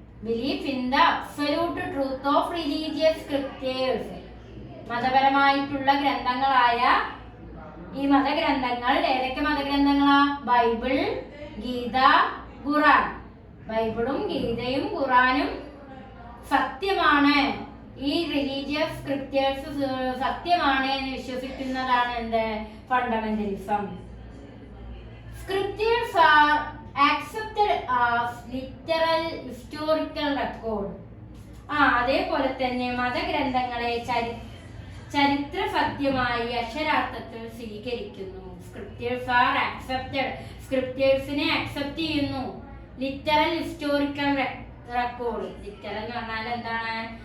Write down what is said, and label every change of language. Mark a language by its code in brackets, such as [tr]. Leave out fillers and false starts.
[en] belief in the absolute truth of religious scriptures, [ml] മതപരമായിട്ടുള്ള ഗ്രന്ഥങ്ങളായ ഈ മതഗ്രന്ഥങ്ങൾ ഏതൊക്കെ മതഗ്രന്ഥങ്ങളാ? ബൈബിൾ, ഗീത, ഖുറാൻ. ബൈബിളും ഗീതയും ഖുറാനും സത്യമാണ്, ഈ റിലീജിയസ് സ്ക്രിപ്റ്റേഴ്സ് സത്യമാണ് എന്ന് വിശ്വസിക്കുന്നതാണ് എന്ത് fundamentalism. [en] Scriptures are accepted as literal historical record. [ml] അതേപോലെ തന്നെ മതഗ്രന്ഥങ്ങളെ ചരിത്ര സത്യമായി അക്ഷരാർത്ഥത്തിൽ സ്വീകരിക്കുന്നു. [en] scriptures are accepted, [ml] സ്ക്രിപ്റ്റേഴ്സിനെ അക്സെപ്റ്റ് ചെയ്യുന്നു. [en] literal historical record, [ml] ലിറ്ററൽ എന്ന് പറഞ്ഞാൽ എന്താണ്?